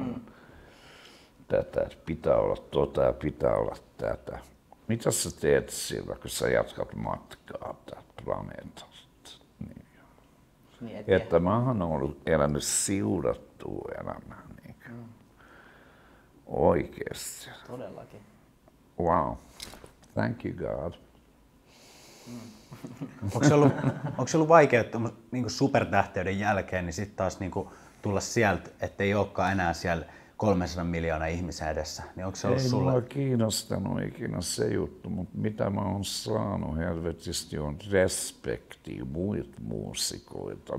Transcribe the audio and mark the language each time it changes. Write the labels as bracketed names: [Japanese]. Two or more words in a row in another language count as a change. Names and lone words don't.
[Finnish] Tätä pitää olla tota ja pitää olla tätä. Mitä sä teet sillä, kun sä jatkat matkaa täältä planeetalta? Niin. Että mä oon ollut elänyt siudattua elämää. Oikeesti. Todellakin. [English] Wow. Thank you God. [Finnish] Onko se ollut vaikea, että niin supertähteyden jälkeen niin sitten taas niin tulla sieltä, ettei olekaan enää siellä 300 miljoonaa ihmisen edessä? Niin onko se ollut ei sulle? Mua kiinnostanut ikinä se juttu, mutta mitä mä oon saanut helvetisti on respektiä muilta muusikoilta.